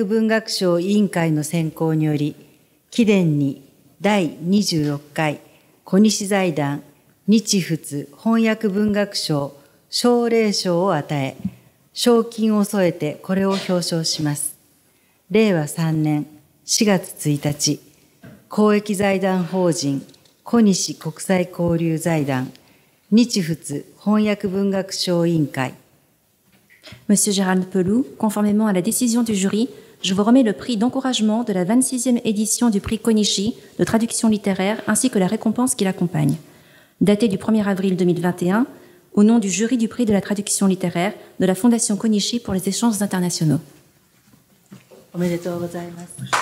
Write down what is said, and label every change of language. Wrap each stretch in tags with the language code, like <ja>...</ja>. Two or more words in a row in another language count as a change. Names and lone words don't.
<ja>文学賞委員会の選考により、貴殿に第26回小西財団日仏翻訳文学賞奨励賞を与え、賞金を添えてこれを表彰します。令和3年4月1日、公益財団法人小西国際交流財団日仏翻訳文学賞委員会。</ja> <fr>Monsieur Gérald Pelou, conformément à la décision du jury, je vous remets le prix d'encouragement de la 26e édition du prix Konishi de traduction littéraire ainsi que la récompense qui l'accompagne. Daté du 1er avril 2021, au nom du jury du prix de la traduction littéraire de la Fondation Konishi pour les échanges internationaux.</fr> <ja>おめでとうございます。</ja>